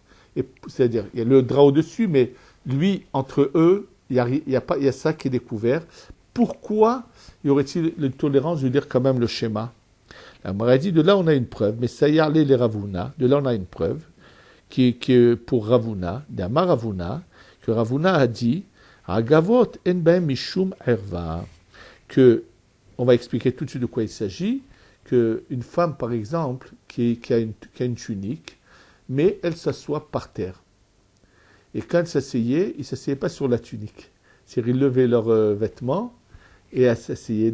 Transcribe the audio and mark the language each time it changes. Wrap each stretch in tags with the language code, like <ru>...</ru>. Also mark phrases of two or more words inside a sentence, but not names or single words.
<fr>C'est-à-dire, il y a le drap au-dessus, mais lui, entre eux, il y a ça qui est découvert. Pourquoi y aurait-il une tolérance de lire quand même le schéma? La Gemara dit, de là on a une preuve, mais ça y allait les Ravuna, de là on a une preuve, qui est pour Ravuna, d'Amar Ravuna, que Ravuna a dit,</fr> <he>עגבות אין בהן משום ערוה,</he> <fr>que, on va expliquer tout de suite de quoi il s'agit, qu'une femme par exemple, qui a une tunique, mais elle s'assoit par terre. Et quand elle s'asseyait, ils ne s'asseyaient pas sur la tunique. C'est-à-dire ils levaient leurs vêtements et elles s'asseyaient.</fr>